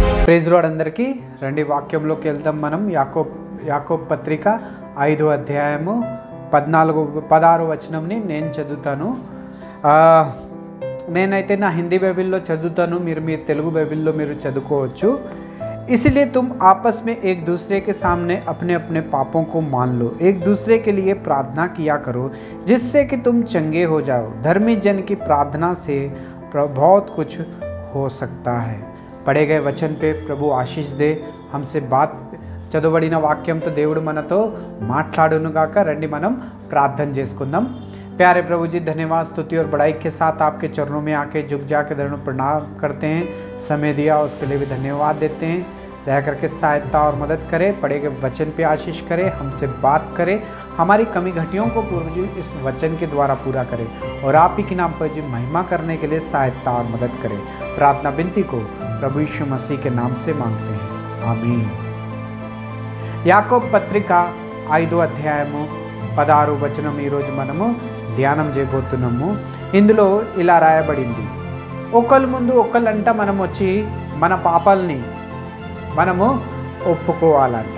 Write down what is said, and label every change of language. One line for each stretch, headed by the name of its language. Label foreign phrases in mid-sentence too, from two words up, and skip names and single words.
English: Praise Lord
Telugu: అందరికీ రండి వాక్యంలోకి వెళ్దాం. మనం యాకోబు పత్రిక 5వ అధ్యాయము 16 వచనంని నేను చదువుతాను. నేనైతే నా హిందీ బైబిల్లో చదువుతాను, మీరు మీ తెలుగు బైబిల్లో మీరు చదువుకోవచ్చు.
Hindi: इसलिए तुम आपस में एक दूसरे के सामने अपने अपने पापों को मान लो, एक दूसरे के लिए प्रार्थना किया करो जिससे कि तुम चंगे हो जाओ. धर्मी जन की प्रार्थना से बहुत कुछ हो सकता है. पढ़े गए वचन पे प्रभु आशीष दे. हमसे बात
Telugu: చదవబడిన వాక్యంతో దేవుడు మనతో మాట్లాడునుగాక. రండి మనం ప్రార్థన చేసుకుందాం.
Hindi: प्यारे प्रभु जी, धन्यवाद, स्तुति और बड़ाई के साथ आपके चरणों में आके झुक जाके दंड प्रणाम करते हैं. समय दिया उसके लिए भी धन्यवाद देते हैं. दया करके सहायता और मदद करें, पढ़े गए वचन पे आशीष करें, हमसे बात करें, हमारी कमी घटियों को प्रभु जी इस वचन के द्वारा पूरा करें और आप ही के नाम पर जी महिमा करने के लिए सहायता और मदद करें. प्रार्थना विनती को प्रभु यीशु मसीह के नाम से मांगते हैं, आमीन.
Telugu: యాకోబు పత్రిక 5వ అధ్యాయము 16వ వచనం ఈరోజు మనము ధ్యానం చేయబోతున్నాము. ఇందులో ఇలా రాయబడింది, ఒకళ్ళ ముందు ఒకళ్ళంట మనం వచ్చి మన పాపాలని మనము ఒప్పుకోవాలంట.